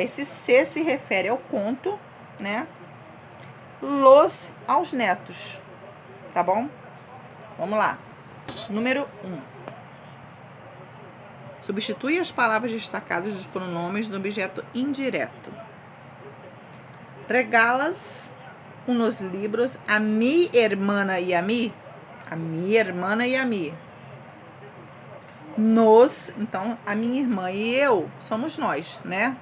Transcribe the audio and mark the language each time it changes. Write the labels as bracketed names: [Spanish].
[Portuguese] Esse se refere ao conto, né? Los aos netos. Tá bom? Vamos lá. Número 1. Substitui as palavras destacadas dos pronomes do objeto indireto. [Spanish] Regalas unos libros a mi hermana y a mí. [Portuguese] A minha irmã e a mim. Nos, então, a minha irmã e eu somos nós, né?